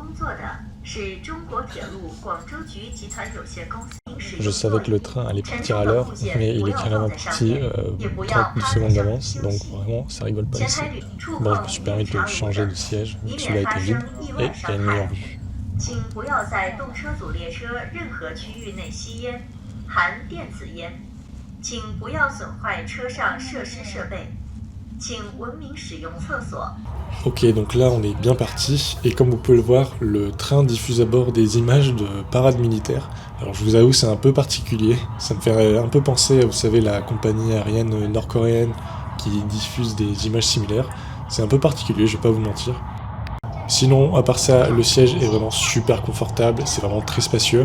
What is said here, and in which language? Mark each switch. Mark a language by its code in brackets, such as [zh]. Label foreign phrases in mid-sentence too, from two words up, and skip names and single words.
[fr] Je savais que le train allait partir à l'heure mais il est carrément parti 30 secondes d'avance donc vraiment ça rigole pas ici. Bon je me suis permis de changer de siège vu que celui-là était vide et il y a une meilleure vue. [zh] 请不要在动车组列车任何区域内吸烟，含电子烟。请不要损坏车上设施设备。请文明使用厕所。 [fr] Ok, donc là on est bien parti, et comme vous pouvez le voir, le train diffuse à bord des images de parades militaires. Alors je vous avoue, c'est un peu particulier, ça me fait un peu penser à, vous savez, la compagnie aérienne nord-coréenne qui diffuse des images similaires. C'est un peu particulier, je vais pas vous mentir. Sinon, à part ça, le siège est vraiment super confortable, c'est vraiment très spacieux.